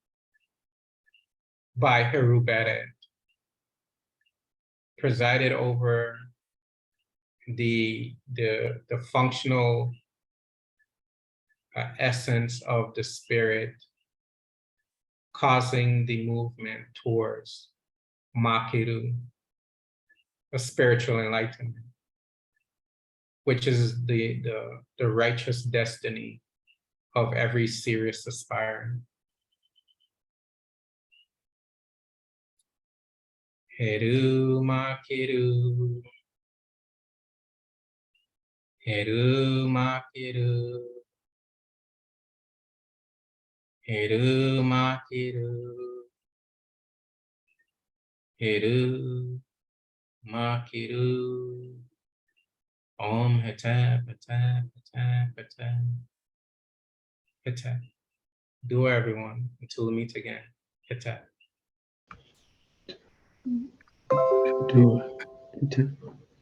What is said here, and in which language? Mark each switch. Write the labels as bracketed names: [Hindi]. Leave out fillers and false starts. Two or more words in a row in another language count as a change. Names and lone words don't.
[English] by Heruberet, presided over the functional essence of the spirit, causing the movement towards Makiru, a spiritual enlightenment, which is the righteous destiny of every serious aspirant. Heru Makiru, Heru Makiru, Heru Makiru, Heru Makiru. Om Hetep, Hetep, Hetep, Hetep, Hetep. Do everyone until we meet again. Hetep. Do it.